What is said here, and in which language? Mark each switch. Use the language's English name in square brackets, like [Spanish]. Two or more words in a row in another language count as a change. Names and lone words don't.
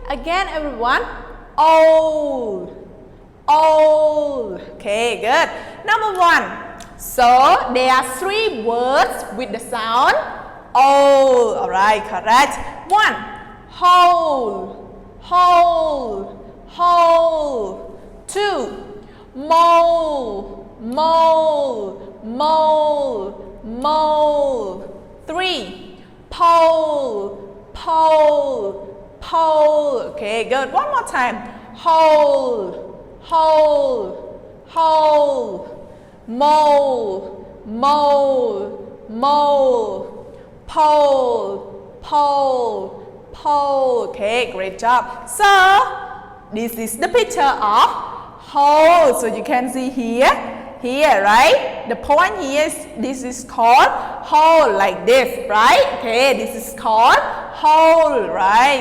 [English] Again, everyone. Old, old. Okay, good. Number 1. So there are 3 words with the sound old. Alright, correct. 1. Whole, whole, whole. 2. Mole, mole, mole, mole. 3. Pole, pole, pole. Okay, good. One more time. Hole, hole, hole. Mole, mole, mole. Pole, pole, pole. Okay, great job. So This is the picture of whole. So you can see here, right? The point here is this is called whole, like this, right? Okay, this is called whole, right?